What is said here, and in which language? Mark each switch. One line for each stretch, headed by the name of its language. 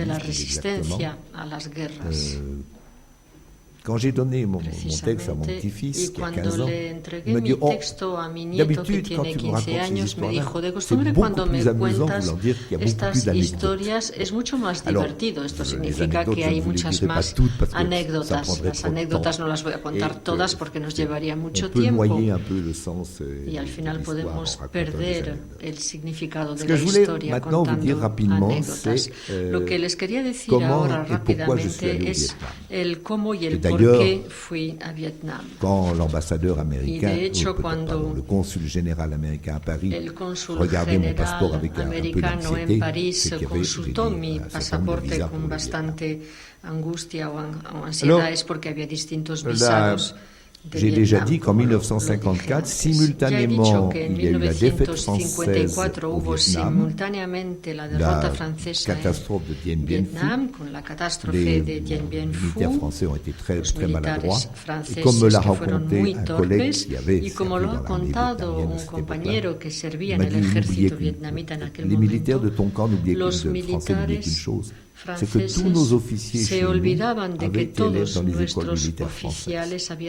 Spanish: de la resistencia a las guerras.
French: Quand j'ai donné mon texte à mon petit-fils qui a 15 ans, il m'a dit d'habitude quand tu me racontes ces histoires-là, c'est beaucoup plus amusant voulant dire qu'il y a beaucoup plus d'anecdotes.
Spanish: Es mucho más divertido. Esto significa que hay muchas más anécdotas. Las anécdotas no las voy a contar todas porque nos llevaría mucho tiempo y al final podemos perder el significado de la historia contando anécdotas. Lo que les quería decir ahora rápidamente es el cómo y el por qué fui a Vietnam.
French: Quand l'ambassadeur américain, le consul général américain à Paris, regardait mon passeport avec un peu d'anxiété, c'est qu'il y avait
Spanish: consultó mi pasaporte con bastante angustia o ansiedad, es porque había distintos visados.
French: J'ai déjà dit qu'en 1954, simultanément, il y a eu la défaite française au Vietnam, la catastrophe de Dien Bien Phu. Les militaires français ont été très, très maladroits. Et comme me l'a raconté un collègue qui avait servi dans l'armée vietnamienne à cette époque-là, il m'a dit, les militaires de ton camp n'oubliaient Français n'oubliaient qu'une chose, c'est que tous nos officiers chez nous avaient été élèves dans les écoles militaires françaises.